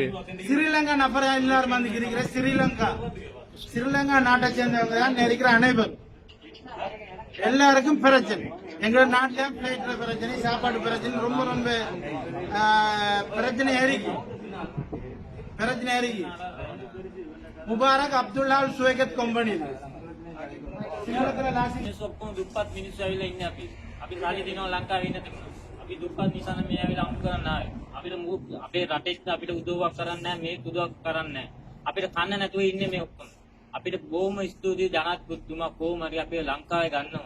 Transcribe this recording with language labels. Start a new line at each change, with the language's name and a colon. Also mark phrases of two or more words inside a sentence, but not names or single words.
Tamil: ஸ்ரீலங்கா நபர் எல்லாரும் வந்து இருக்கிற ஸ்ரீலங்கா நாட்டை சேர்ந்தவங்க தான் இருக்கிற அனைவரும். எல்லாருக்கும் பிரச்சனை. எங்க நாட்டுல பிளைட்ல பிரச்சனை, சாப்பாடு பிரச்சனை, ரொம்ப ரொம்ப பிரச்சனை இருக்கு.
Sinhala: முபாரக் அப்துல்லா அல் சுவைகத் කම්පැනි. මිනිස්සු ඔක්කොම දුප්පත් මිනිස්සු ඇවිල්ලා ඉන්නේ අපි සල්ලි දෙනවා ලංකාවේ ඉන්න තිබුණා. අපි දුප්පත් නිසා මේ ඇවිල්ලා අමුතු කරන්න ආවේ. අපිට අපේ රටේ අපිට උදව්වක් කරන්නේ නැහැ, මේ උදව්වක් කරන්නේ නැහැ. අපිට කන්න නැතුව ඉන්නේ මේ ඔක්කොම. අපිට බොහොම ස්තුතියි ජනාධිපතිතුමා කොහොම හරි අපේ ලංකාවේ ගන්න ඕනේ.